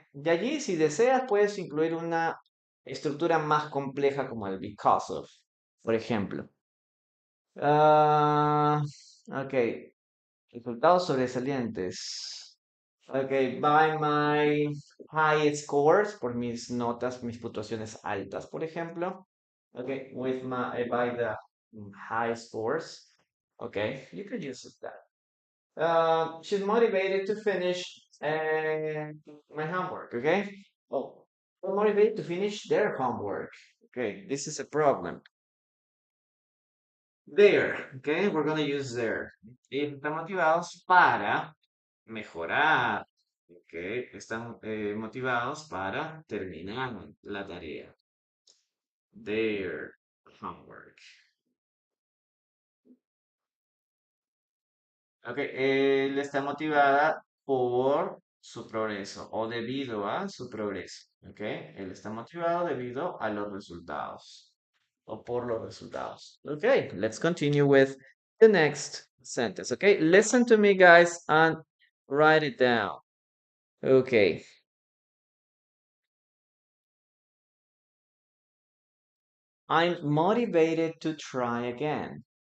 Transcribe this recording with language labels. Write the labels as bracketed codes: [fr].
[es] De allí, si deseas, puedes incluir una estructura más compleja como el [en] because of, [es] por ejemplo. Ah, ok, resultados sobresalientes. Ok, [en] by my high scores, [es] por mis notas, mis puntuaciones altas, por ejemplo. [en] Okay, with my by the high scores. Okay, you could use that. She's motivated to finish my homework. Okay. Oh, they're motivated to finish their homework. Okay, this is a problem. There. Okay, we're gonna use there. [es] Están motivados para mejorar. Okay, están motivados para terminar la tarea. [en] Their homework. [es] Ok, él está motivada por su progreso o debido a su progreso. Ok, él está motivado debido a los resultados o por los resultados. [en] Ok, let's continue with the next sentence. Okay, listen to me, guys, and write it down. Okay, I'm motivated to try again.